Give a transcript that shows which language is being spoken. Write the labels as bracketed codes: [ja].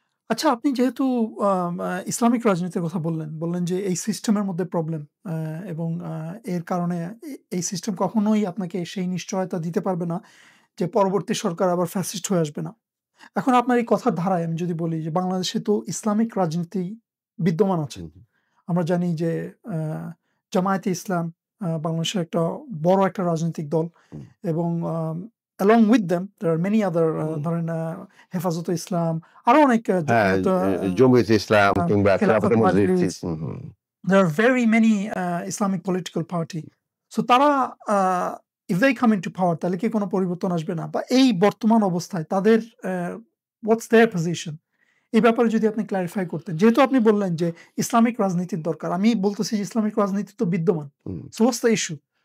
[bn] আচ্ছা, আপনি যেহেতু ইসলামিক রাজনীতির কথা বললেন যে এই সিস্টেমের মধ্যে প্রবলেম এবং এর কারণে এই সিস্টেম কখনোই আপনাকে সেই নিশ্চয়তা দিতে পারবে না যে পরবর্তী সরকার আবার ফ্যাসিস্ট হয়ে আসবে না। এখন আপনার এই কথার ধারায় আমি যদি বলি যে বাংলাদেশে তো ইসলামিক রাজনীতি বিদ্যমান আছে। হুম, হুম, আমরা জানি যে আ জামায়াতে ইসলাম বাংলাদেশের একটা বড় একটা রাজনৈতিক দল হুম, এবং [en] along with them there are many other [bn] হুম। ধরেন হেফাজতে ইসলাম আরো অনেক হ্যাঁ, জমিয়ত জমিয়তে ইসলাম কিংবা খেলাফত খেলাফতে মজলিস [en] Majlis there are very many Islamic political party. So [bn] তারা [en] if they come into power [bn] তাহলে কি কোনো পরিবর্তন আসবে না? বা এই বর্তমান অবস্থায় তাদের [en] what's their position? [bn] এই ব্যাপারে যদি আপনি ক্লারিফাই করতেন। যেহেতু আপনি বললেন যে ইসলামিক রাজনীতির দরকার। আমি বলতেছি যে ইসলামিক রাজনীতি তো বিদ্যমান। হুম। [en] So what's the issue?